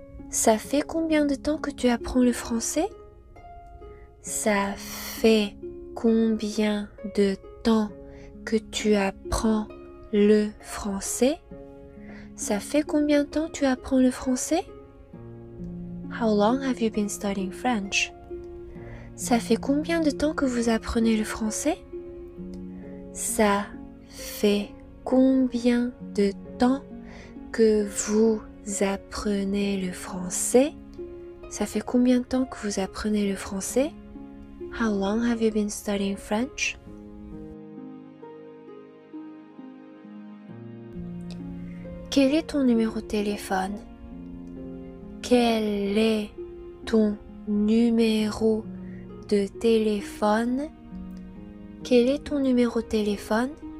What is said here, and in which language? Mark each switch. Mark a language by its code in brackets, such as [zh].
[fr] Ça fait combien de temps que tu apprends le français? Ça fait combien de temps que tu apprends le français? Ça fait combien de temps que tu apprends le français? [en] How long have you been studying French? [fr] Ça fait combien de temps que vous apprenez le français? Ça fait combien de temps que vous apprenez le français? Ça fait combien de temps que vous apprenez le français? [en] How long have you been studying French? [fr] Quel est ton numéro de téléphone? Quel est ton numéro de téléphone? Quel est ton numéro de téléphone?